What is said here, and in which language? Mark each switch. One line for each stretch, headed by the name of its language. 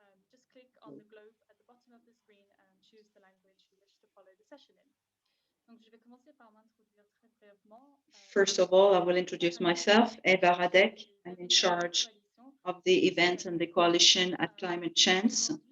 English: Just click on the globe at the bottom of the screen and choose the language you wish to follow the session in.
French: Donc, je vais commencer par m'introduire très brièvement.
English: First of all, I will introduce myself, Eva Radek. I'm in charge of the event and the coalition at Climate Change.